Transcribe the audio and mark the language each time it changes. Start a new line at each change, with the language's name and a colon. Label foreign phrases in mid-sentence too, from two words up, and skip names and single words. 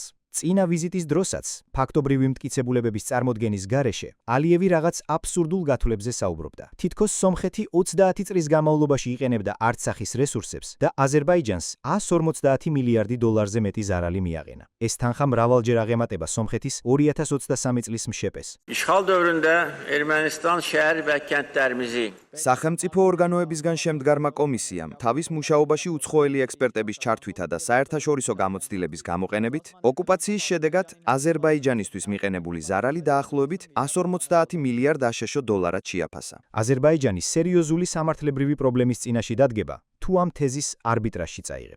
Georgian: წინა ვიზიტის დროსაც, ფაქტობრივი მტკიცებულებების წარმოდგენის გარეშე, ალიევი რაღაც აბსურდულ გათვლებებზე საუბრობდა. თითქოს სომხეთი 30 წლის განმავლობაში იყენებდა არცახის რესურსებს და აზერბაიჯანს 150 მილიარდი დოლარზე მეტი ზარალი მიაყენა. ეს თანხა მრავალჯერ აღემატება სომხეთის 2023 წლის მშეპეს.
Azerbaijani: İşğal dövründə Ermənistan şəhər və kəndlərimizi
Georgian: სახელმწიფო ორგანოებისგან შემდგარმა კომისიამ თავის მუშაობაში უცხოელი ექსპერტების ჩართვითა და საერთაშორისო გამოცდილების გამოყენებით ოკუპაციის შედეგად აზერბაიჯანისთვის მიყენებული ზარალი დაახლოებით 150 მილიარდ აშშ დოლარად შეაფასა. აზერბაიჯანის სერიოზული სამართლებრივი პრობლემის წინაშე დადგება თუ ამ თეზის არბიტრაჟში წაიღებს.